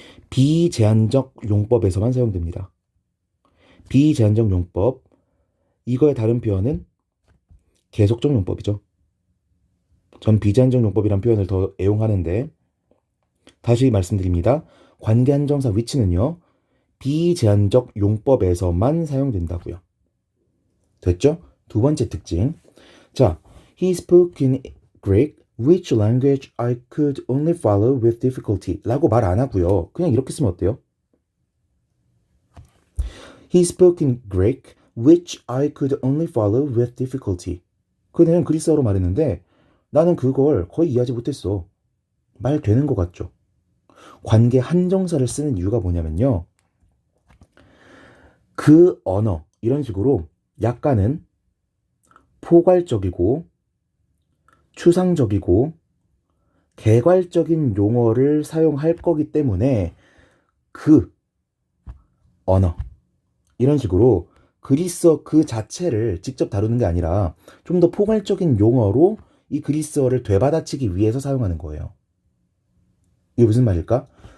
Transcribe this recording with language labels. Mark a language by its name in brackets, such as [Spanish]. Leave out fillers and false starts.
[Korean] 비제한적 용법에서만 사용됩니다. 비제한적 용법, 이거의 다른 표현은 계속적 용법이죠. 전 비제한적 용법이란 표현을 더 애용하는데, 다시 말씀드립니다. 관계 한정사 위치는요, 비제한적 용법에서만 사용된다고요. 됐죠? 두 번째 특징. [English] 자, he spoke in Greek, which language I could only follow with difficulty [Korean] 라고 말 안 하고요. 그냥 이렇게 쓰면 어때요? [English] He spoke in Greek, which I could only follow with difficulty. [Korean] 그는 그리스어로 말했는데 나는 그걸 거의 이해하지 못했어. 말 되는 것 같죠? 관계 한정사를 쓰는 이유가 뭐냐면요. 그 언어, 이런 식으로 약간은 포괄적이고 추상적이고 개괄적인 용어를 사용할 거기 때문에 그 언어, 이런 식으로 그리스어 그 자체를 직접 다루는 게 아니라 좀 더 포괄적인 용어로 이 그리스어를 되받아치기 위해서 사용하는 거예요. 이게 무슨 말일까?